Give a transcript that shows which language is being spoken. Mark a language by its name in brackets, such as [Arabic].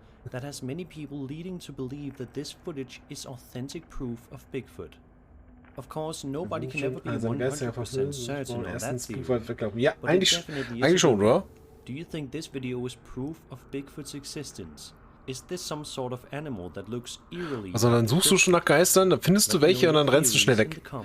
[English] That has many people leading to believe that this footage is authentic proof of Bigfoot. Of course, nobody can ever be 100% certain on that theory. [German] Ja, eigentlich schon, oder? [English] Do you think this video is proof of Bigfoot's existence? Is this some sort of animal that looks eerily? [German] Also dann suchst du schon nach Geistern, dann findest du welche und dann rennst du schnell weg.